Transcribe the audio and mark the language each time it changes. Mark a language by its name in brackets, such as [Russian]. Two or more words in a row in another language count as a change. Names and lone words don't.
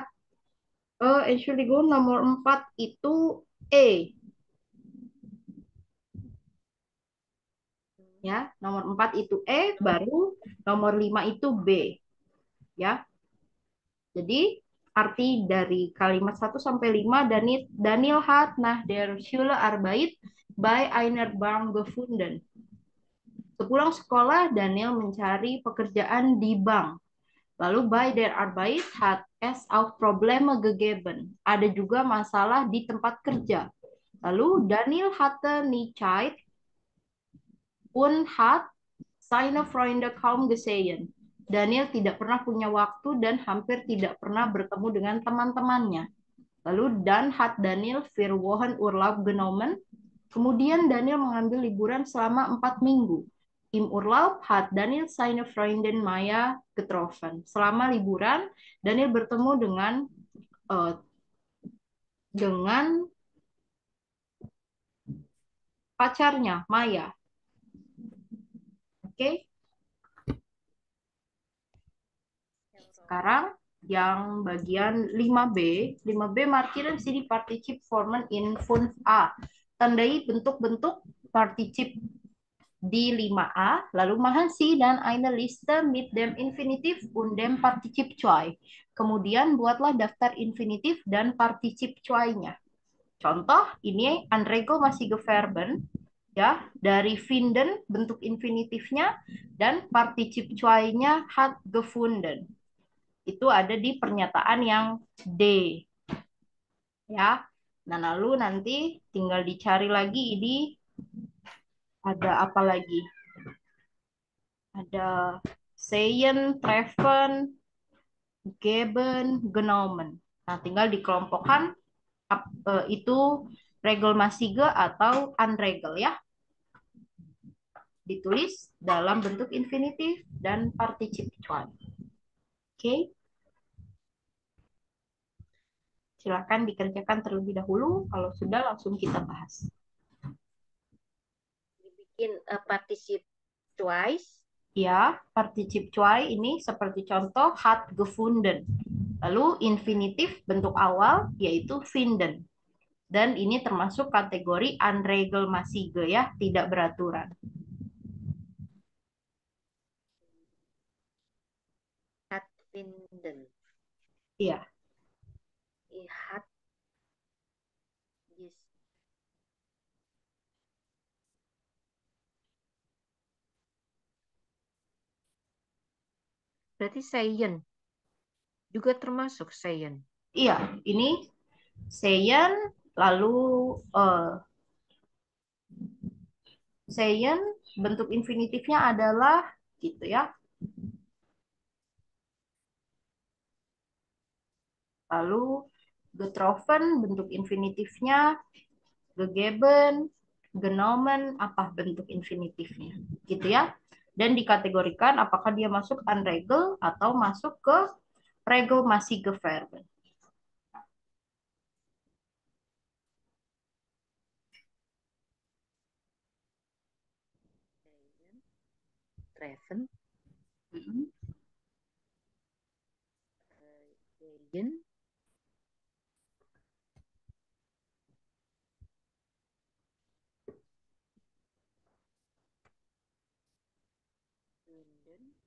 [Indonesian] Entschuldigung, nomor 4 itu E. Ya, nomor 4 itu E, baru nomor 5 itu B. Ya. Jadi, arti dari kalimat 1 sampai 5, [German] Daniel hat nach der Schule Arbeit bei einer Bank gefunden. [Indonesian] Sepulang sekolah, Daniel mencari pekerjaan di bank. [German] Lalu bei der Arbeit hat es auch Probleme gegeben. [Indonesian] Ada juga masalah di tempat kerja. [German] Lalu Daniel hatte nie Zeit und hat seine Freunde kaum gesehen. [Indonesian] Daniel tidak pernah punya waktu dan hampir tidak pernah bertemu dengan teman-temannya. Lalu dan [German] hat Daniel 4 Wochen Urlaub genommen. [Indonesian] Kemudian Daniel mengambil liburan selama 4 minggu. [German] Im Urlaub hat Daniel seine Freundin Maya getroffen. [Indonesian] Selama liburan, Daniel bertemu dengan pacarnya Maya. Oke. Sekarang yang bagian 5B. [German] 5B markieren Sie die Partizipformen in 5A. [Indonesian] Tandai bentuk-bentuk particip di 5A, lalu [German] machen Sie [Indonesian] dan [German] eine Liste mit dem Infinitiv und dem Partizip zwei. [Indonesian] Kemudian buatlah daftar infinitif dan [German] partizip zwei-nya. [Indonesian] Contoh, ini [German] anregelmäßige Verben, [Indonesian] ya, dari finden bentuk infinitifnya dan [German] partizip zwei-nya hat gefunden. [Indonesian] Itu ada di pernyataan yang D, ya. Nah, lalu nanti tinggal dicari lagi ini ada apa lagi? Ada seien, treffen, geben, genommen. Nah, tinggal dikelompokkan itu regelmasige atau unregel ya. Ditulis dalam bentuk infinitif dan particip one. Oke. Silakan dikerjakan terlebih dahulu. Kalau sudah langsung kita bahas. Dibikin [German] particip twice. [Indonesian] Ya, [German] particip zwei [Indonesian] ini seperti contoh [German] hat gefunden. [Indonesian] Lalu infinitif bentuk awal yaitu finden. Dan ini termasuk kategori unregelmäßige ya, tidak beraturan. [German] Hat finden. [Indonesian] Iya. Hat yes. Berarti seien juga termasuk seien. Iya, ini seien lalu seien bentuk infinitifnya adalah gitu ya. Lalu getroffen bentuk infinitifnya, gegeben, genommen apa bentuk infinitifnya, gitu ya. Dan dikategorikan apakah dia masuk unregel atau masuk ke [German] regelmäßige Verben. [Indonesian] Treffen, Mm-mm. seien, finden,